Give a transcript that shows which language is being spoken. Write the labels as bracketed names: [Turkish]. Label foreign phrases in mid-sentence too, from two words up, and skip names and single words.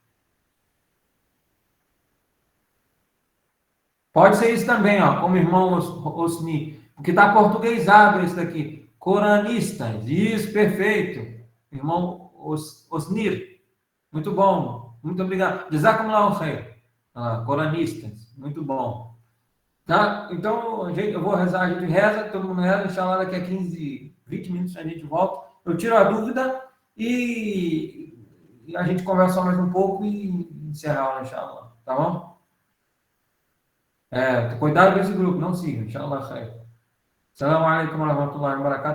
[Portuguese] Pode ser isso também, ó, como irmão Osni. Porque está portuguesado esse daqui. Coranistas. Isso, perfeito. Irmão Osnir. Muito bom. Muito obrigado. [Arabic] جزاكم الله خير. [Portuguese] Coranistas. Muito bom. Tá? Então, eu vou rezar, a gente reza, todo mundo reza, inshallah, daqui a 15, 20 minutos a gente volta. Eu tiro a dúvida e a gente conversa mais um pouco e encerra a aula, inshallah. Tá bom? Cuidado com esse grupo, não siga, [Arabic] إن شاء الله، خير. السلام عليكم ورحمة الله وبركاته.